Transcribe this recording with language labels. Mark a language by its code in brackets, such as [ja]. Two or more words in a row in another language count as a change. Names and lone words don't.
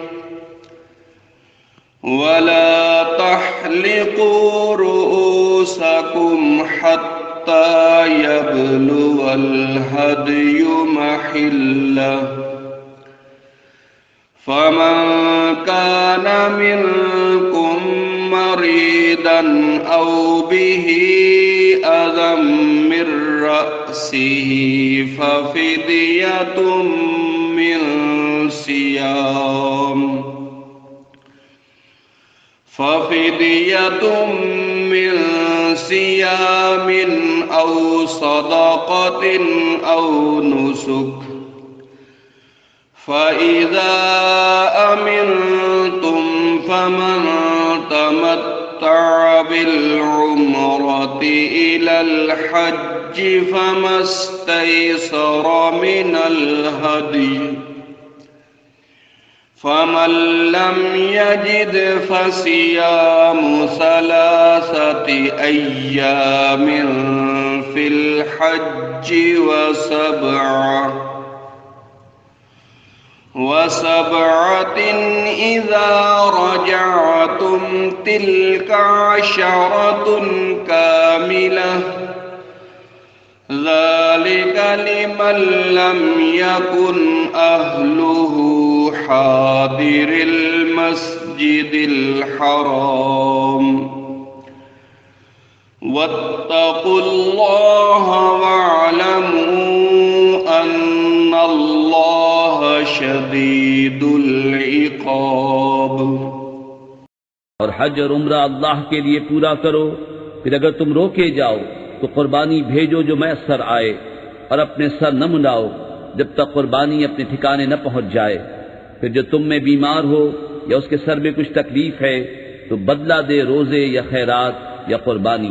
[ar] ولا تحلقوا رؤوسكم حتى يبلغ الهدي محله فمن كان منكم مريضا أو به أذى من رأسه ففدية من صيام أو صدقة أو نسك فإذا أمنتم فمن تمتع بالعمرة إلى الحج فما استيسر من الهدي فمن لم يجد فصيام ثلاثة أيام في الحج وسبعة إذا رجعتم تلك عشرة كاملة ذلك لمن لم يكن أهله حاضري المسجد الحرام واتقوا الله واعلموا أن الله شديد العقاب. [ur] اور حج اور عمرہ اللہ کے لیے پورا کرو. پھر اگر تم روکے جاؤ تو قربانی بھیجو جو میسر آئے، اور اپنے سر نہ منڈاؤ جب تک قربانی اپنے ٹھکانے نہ پہنچ جائے. پھر جو تم میں بیمار ہو یا اس کے سر میں کچھ تکلیف ہے تو بدلہ دے روزے یا خیرات یا قربانی.